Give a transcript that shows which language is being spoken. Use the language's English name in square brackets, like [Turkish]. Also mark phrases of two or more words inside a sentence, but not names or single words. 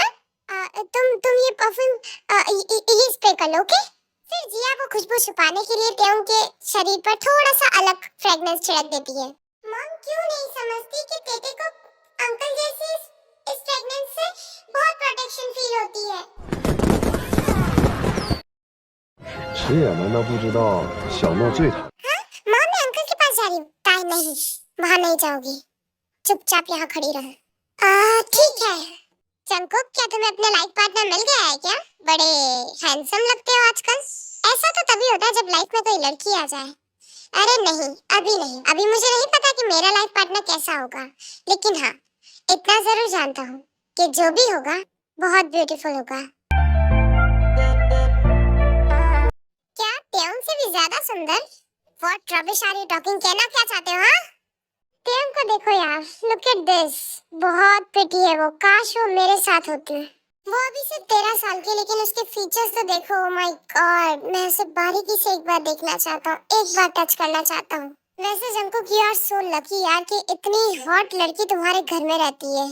[Hindi] तुम ये परफ्यूम ये स्प्रे कर लो, ओके? फिर जिया वो खुशबू छुपाने के लिए तेउंग के शरीर पर थोड़ा सा अलग फ्रेग्रेंस छिड़क देती है। मॉम क्यों नहीं समझती कि तेते को अंकल जैसे इस फ्रेग्रेंस से बहुत [English] protection feel [Hindi] होती है। [Chinese] 迟也难道不知道小诺最讨？ [Hindi] हाँ, मॉम मैं अंकल के पास जा रही हूँ। टाइम नहीं, वहाँ नहीं जाओगी, चुपचाप यहाँ खड़ी रहो। ठीक है। जंकुक, क्या तुम्हें अपने [English] life partner [Hindi] मिल गया है क्या? बड़े हैंडसम लगते हो आजकल। ऐसा तो तभी होता है जब लाइफ में कोई लड़की आ जाए। अरे नहीं, अभी नहीं। अभी मुझे नहीं पता कि मेरा [English] life partner [Hindi] कैसा होगा, लेकिन हाँ, इतना जरूर जानता हूँ कि जो भी होगा बहुत ब्यूटीफुल होगा। क्या तेउंग से भी ज्यादा सुंदर? [English] What rubbish are you talking? [Hindi] कहना क्या चाहते हो? हाँ, तेउंग को देखो यार, [English] look at this, [Hindi] बहुत प्रिटी है वो। काश वो मेरे साथ होती। वो अभी सिर्फ 13 साल की, लेकिन उसके फीचर्स तो देखो। [English] oh my god, [Hindi] मैं उसे बारीकी से एक बार देखना चाहता हूँ, एक बार टच करना चाहता हूँ। वैसे जंकुक, [English] you are so lucky [Hindi] यार कि इतनी हॉट लड़की तुम्हारे घर में रहती है।